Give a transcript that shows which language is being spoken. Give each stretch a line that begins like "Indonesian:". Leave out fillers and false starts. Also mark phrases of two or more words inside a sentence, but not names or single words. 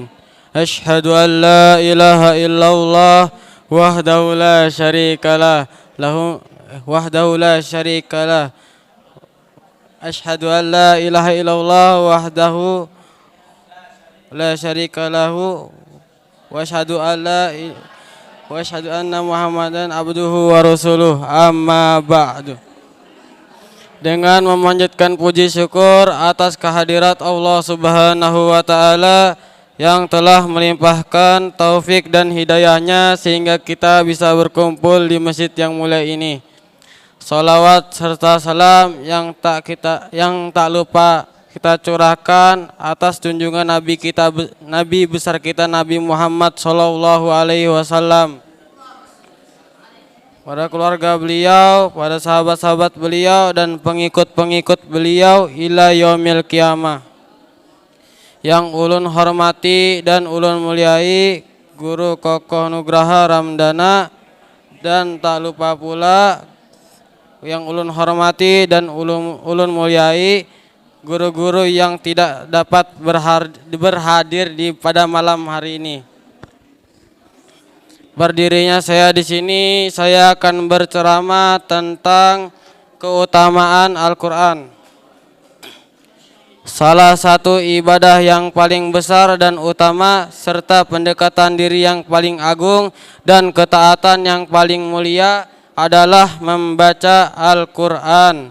Arabic: أشهد أن لا إله إلا الله وحده لا شريك له أشهد أن لا إله إلا الله وحده لا شريك له وأشهد أن محمدا عبده ورسوله، أما بعد.
Indonesian: Dengan memanjatkan puji syukur atas kehadirat Allah
Arabic: سبحانه وتعالى
Indonesian: yang telah melimpahkan taufik dan hidayahnya sehingga kita bisa berkumpul di masjid yang mulia ini. Salawat serta salam yang tak lupa kita curahkan atas junjungan Nabi besar kita Nabi Muhammad
Arabic: صلى الله عليه وسلم,
Indonesian: pada keluarga beliau, pada sahabat-sahabat beliau dan pengikut-pengikut beliau
Arabic: إلى يوم القيامة.
Banjar: Yang ulun hormati dan ulun muliai Guru Kokoh Nugraha Ramdana, dan tak lupa pula yang ulun hormati dan ulun muliai guru-guru yang tidak dapat berhadir pada malam hari ini.
Indonesian: Berdirinya saya di sini, saya akan berceramah tentang keutamaan Al-Quran. Salah satu ibadah yang paling besar dan utama serta pendekatan diri yang paling agung dan ketaatan yang paling mulia adalah membaca Al-Quran.